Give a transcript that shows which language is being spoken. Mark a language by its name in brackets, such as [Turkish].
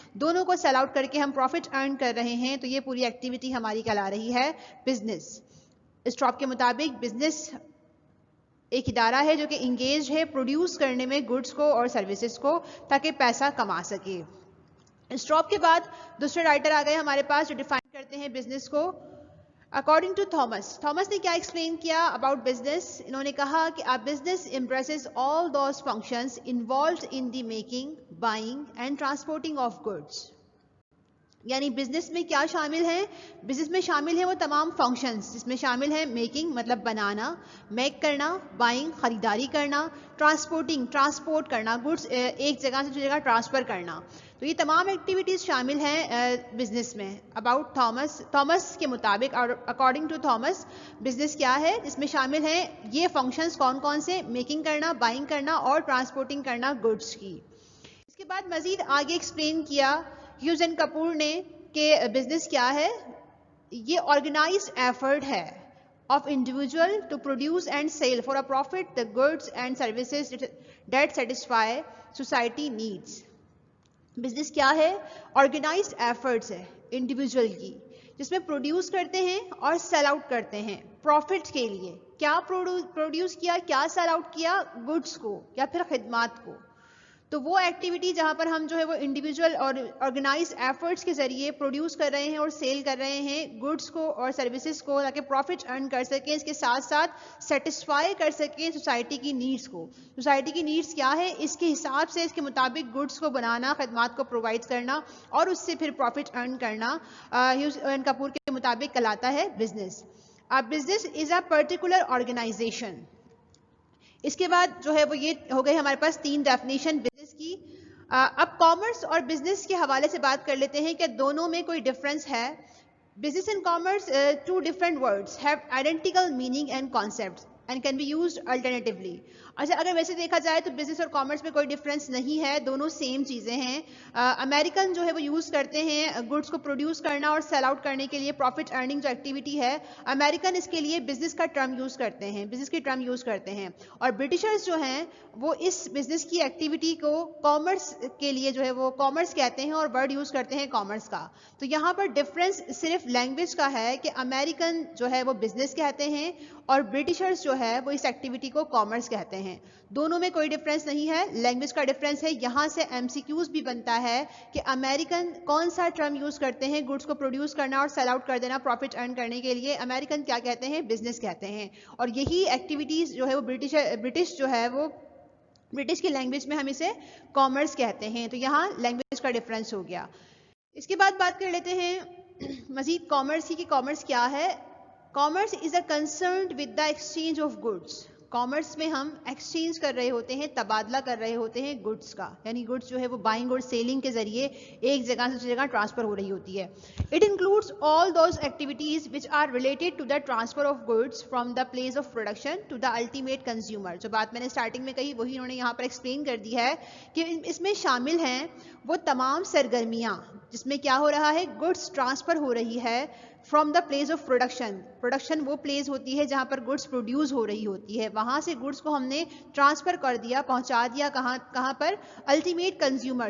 [Urdu] دونوں کو sell out کر کے ہم پروفٹ ارن کر رہے ہیں, تو یہ پوری ایکٹیویٹی ہماری کہلا رہی ہے بزنس. اسٹراب کے مطابق بزنس ایک ادارہ ہے جو کہ انگیج ہے پروڈیوس کرنے میں گڈس کو اور سروسز کو تاکہ پیسہ کما سکے. اسٹراب کے بعد دوسرے رائٹر آ گئے ہمارے پاس جو ڈیفائن کرتے ہیں بزنس کو. اکارڈنگ ٹو تھامس نے کیا ایکسپلین کیا اباؤٹ بزنس؟ انہوں نے کہا کہ [English] a business embraces all those functions involved in the making, buying and transporting of goods. [Urdu] یعنی بزنس میں کیا شامل ہیں؟ بزنس میں شامل ہیں وہ تمام فنکشنز جس میں شامل ہیں میکنگ مطلب بنانا, میک کرنا, بائنگ خریداری کرنا, ٹرانسپورٹنگ ٹرانسپورٹ کرنا, گڈس ایک جگہ سے دوسری جگہ ٹرانسفر کرنا. تو یہ تمام ایکٹیویٹیز شامل ہیں بزنس میں. اباؤٹ تھامس کے مطابق اور اکارڈنگ ٹو تھامس بزنس کیا ہے جس میں شامل ہیں یہ فنکشنز کون کون سے؟ میکنگ کرنا, بائنگ کرنا اور ٹرانسپورٹنگ کرنا گڈس کی. اس کے بعد مزید آگے ایکسپلین کیا ہیوز اینڈ کپور نے کہ بزنس کیا ہے. یہ آرگنائزڈ ایفرٹ ہے [English] of individual to produce and sell for a profit the goods and services that satisfy society needs. [Urdu] Business کیا ہے؟ آرگنائزڈ ایفرٹس ہے انڈیویجول کی جس میں پروڈیوس کرتے ہیں اور سیل آؤٹ کرتے ہیں پروفٹ کے لیے. کیا پروڈیوس کیا, کیا سیل آؤٹ کیا؟ گڈس کو یا پھر خدمات کو. تو وہ ایکٹیویٹی جہاں پر ہم جو ہے وہ انڈیویجول اور آرگنائز ایفرٹس کے ذریعے پروڈیوس کر رہے ہیں اور سیل کر رہے ہیں گڈس کو اور سروسز کو تاکہ پروفٹ ارن کر سکیں, اس کے ساتھ ساتھ سیٹسفائی کر سکیں سوسائٹی کی نیڈس کو. سوسائٹی کی نیڈس کیا ہے اس کے حساب سے اس کے مطابق گڈس کو بنانا, خدمات کو پرووائڈ کرنا اور اس سے پھر پروفٹ ارن کرنا ہیوز اینڈ کپور کے مطابق کہلاتا ہے business. [English] Business is a particular organization. [Urdu] اس کے بعد جو ہے وہ یہ ہو گئی ہمارے پاس 3 ڈیفینیشن بزنس کی. اب کامرس اور بزنس کے حوالے سے بات کر لیتے ہیں کہ دونوں میں کوئی ڈفرینس ہے. [English] Business and commerce 2 different words have identical meaning and concepts and can be used alternatively. [Urdu] اچھا اگر ویسے دیکھا جائے تو بزنس اور کامرس میں کوئی ڈفرینس نہیں ہے, دونوں سیم چیزیں ہیں. امریکن جو ہے وہ یوز کرتے ہیں گڈس کو پروڈیوس کرنا اور سیل آؤٹ کرنے کے لیے پروفٹ ارننگ جو ایکٹیویٹی ہے, امریکن اس کے لیے بزنس کا ٹرم یوز کرتے ہیں, بزنس کی ٹرم یوز کرتے ہیں. اور برٹشرز جو ہیں وہ اس بزنس کی ایکٹیویٹی کو کامرس کے لیے جو ہے وہ کامرس کہتے ہیں اور ورڈ یوز کرتے ہیں کامرس کا. تو یہاں پر ڈفرینس صرف لینگویج کا ہے کہ امریکن جو ہے وہ بزنس کہتے ہیں اور برٹشرز جو ہے وہ اس ایکٹیویٹی کو کامرس کہتے ہیں. دونوں میں کوئی ڈفرینس نہیں ہے, لینگویج کا ڈفرینس ہے. یہاں سے ایم سی کیوز بھی بنتا ہے کہ امریکن کون سا ٹرم یوز کرتے ہیں گڈس کو پروڈیوس کرنا اور سیل آؤٹ کر دینا پروفٹ ارن کرنے کے لیے. امریکن کیا کہتے ہیں؟ بزنس کہتے ہیں. اور یہی ایکٹیویٹیز جو ہے وہ برٹش جو ہے وہ برٹش کی لینگویج میں ہم اسے کامرس کہتے ہیں. تو یہاں لینگویج کا ڈفرینس ہو گیا. اس کے بعد بات کر لیتے ہیں مزید کامرس کی کہ کامرس کیا ہے. [English] Commerce is a concerned with the exchange of goods. [Urdu] Commerce میں ہم ایکسچینج کر رہے ہوتے ہیں, تبادلہ کر رہے ہوتے ہیں گڈس کا, یعنی گڈس جو ہے وہ بائنگ اور سیلنگ کے ذریعے ایک جگہ سے دوسری جگہ ٹرانسفر ہو رہی ہوتی ہے. [English] It includes all those activities which are related to the transfer of goods from the place of production to the ultimate consumer. [Urdu] جو بات میں نے اسٹارٹنگ میں کہی وہی انہوں نے یہاں پر ایکسپلین کر دی ہے کہ اس میں شامل ہیں وہ تمام سرگرمیاں جس میں کیا ہو رہا ہے, گڈس ٹرانسفر ہو رہی ہے [English] From the place of production. [Urdu] Production وہ پلیس ہوتی ہے جہاں پر گڈس پروڈیوس ہو رہی ہوتی ہے, وہاں سے گڈس کو ہم نے ٹرانسفر کر دیا, پہنچا دیا کہاں پر, الٹیمیٹ کنزیومر.